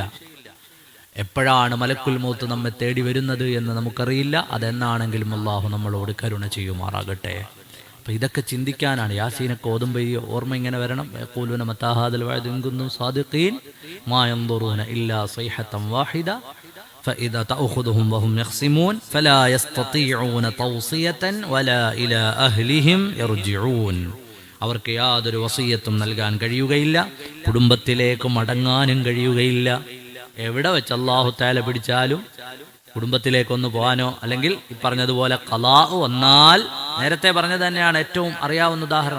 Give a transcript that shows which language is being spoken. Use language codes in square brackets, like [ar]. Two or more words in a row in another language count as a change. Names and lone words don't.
[ml] എപ്പോഴാണ് [ar] ملك الموت [ml] നമ്മെ തേടി വരുന്നത് എന്ന് നമുക്കറിയില്ല. അതെന്നാണെങ്കിലും അള്ളാഹു നമ്മളോട് കരുണ ചെയ്യുമാറാകട്ടെ. അപ്പം ഇതൊക്കെ ചിന്തിക്കാനാണ് യാസീനൊക്കെ ഓതുമ്പോൾ ഈ ഓർമ്മ ഇങ്ങനെ വരണം. [ar] يقولون متى هذا الوعد إن كنتم صادقين ما ينظرون إلا صيحة واحدة فإذا تأخذهم وهم يخصمون فلا يستطيعون توصية ولا إلى أهلهم يرجعون. [ml] അവർക്ക് യാതൊരു വസിയത്തും നൽകാൻ കഴിയുകയില്ല, കുടുംബത്തിലേക്ക് മടങ്ങാനും കഴിയുകയില്ല. എവിടെ വെച്ച് അല്ലാഹു തആല പിടിച്ചാലും കുടുംബത്തിലേക്കൊന്ന് പോകാനോ, അല്ലെങ്കിൽ ഈ പറഞ്ഞതുപോലെ ഖലാ വന്നാൽ, നേരത്തെ പറഞ്ഞത് തന്നെയാണ് ഏറ്റവും അറിയാവുന്ന ഉദാഹരണം.